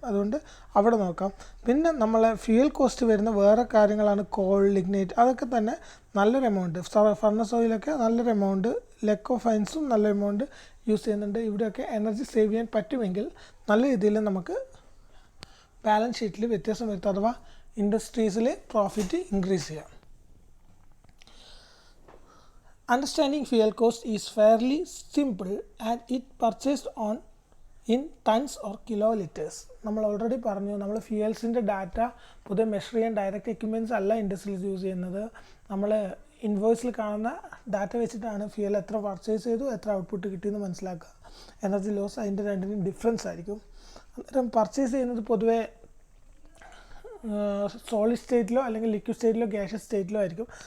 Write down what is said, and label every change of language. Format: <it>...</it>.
<ml>അതുകൊണ്ട് അവിടെ നോക്കാം. പിന്നെ നമ്മളെ ഫ്യൂൽ കോസ്റ്റ് വരുന്ന വേറെ കാര്യങ്ങളാണ് കോൾ, ലിഗ്നൈറ്റ്, അതൊക്കെ തന്നെ നല്ലൊരു എമൗണ്ട്. ഫർണസ് ഓയിലൊക്കെ നല്ലൊരു എമൗണ്ട്, ലെക്കോ ഫൈൻസും നല്ല എമൗണ്ട് യൂസ് ചെയ്യുന്നുണ്ട്. ഇവിടെയൊക്കെ എനർജി സേവ് ചെയ്യാൻ പറ്റുമെങ്കിൽ നല്ല രീതിയിൽ നമുക്ക് ബാലൻസ് ഷീറ്റിൽ വ്യത്യാസം വരുത്താം, അഥവാ ഇൻഡസ്ട്രീസിൽ പ്രോഫിറ്റ് ഇൻക്രീസ് ചെയ്യാം.</ml> <en>Understanding fuel cost is fairly simple and it purchased on in tons or kiloliters.</en> <ml>നമ്മൾ ഓൾറെഡി പറഞ്ഞു, നമ്മൾ ഫ്യൂൽസിൻ്റെ ഡാറ്റ പുതിയ മെഷർ ചെയ്യാൻ ഡയറക്റ്റ് എക്യുപ്മെൻറ്റ്സ് അല്ല ഇൻഡസ്ട്രിയിൽ യൂസ് ചെയ്യുന്നത്. നമ്മൾ ഇൻവോയ്സിൽ കാണുന്ന ഡാറ്റ വെച്ചിട്ടാണ് ഫ്യൂൽ എത്ര പർച്ചേസ് ചെയ്തു, എത്ര ഔട്ട്പുട്ട് കിട്ടിയെന്ന് മനസ്സിലാക്കുക. എനർജി ലോസ് അതിൻ്റെ രണ്ടിനും ഡിഫറൻസ് ആയിരിക്കും. അന്നേരം പർച്ചേസ് ചെയ്യുന്നത് പൊതുവേ സോളിഡ് സ്റ്റേറ്റിലോ അല്ലെങ്കിൽ ലിക്വിഡ് സ്റ്റേറ്റിലോ ഗ്യാഷ്യസ് സ്റ്റേറ്റിലോ ആയിരിക്കും.</ml>